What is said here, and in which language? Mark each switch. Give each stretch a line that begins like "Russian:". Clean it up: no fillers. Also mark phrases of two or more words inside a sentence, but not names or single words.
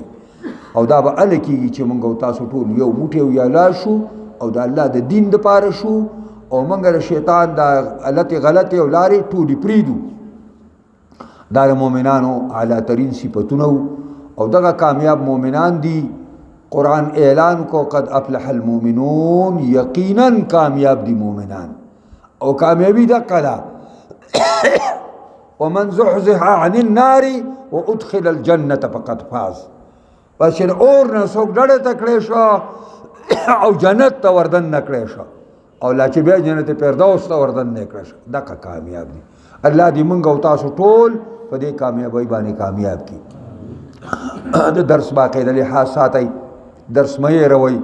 Pashto: او دا به ال کېږي چې مونږ او تاسو ټول یو موټی او یو شو، او د الله د دین دپاره شو، او مونږ د شیطان د غلطې او لارې ټولې پرېږدو. دا د مؤمنانو اعلی ترین صفتونه وو، او دغه کامیاب مؤمنان دي. قرآن اعلان کو
Arabic: قد افلح المؤمنون،
Pashto: یقینا کامیاب دي مؤمنان، او کامیابی دغه ده
Arabic: ومن زحزح عن النار وادخل الجنة فقد فاز.
Pashto: بس چې اور نه څوک ډډه ته کړی شو او جنت ته وردن نه کړی شو، او لا چې بیا جنت فردوس ته وردن نه کړی شو، دغه کامیاب دي. الله دې مونږ او تاسو ټول په دې کامیابی باندې کامیاب کړي. د درس باقاعده لحاظ ساتئ، درس مه هېروئ.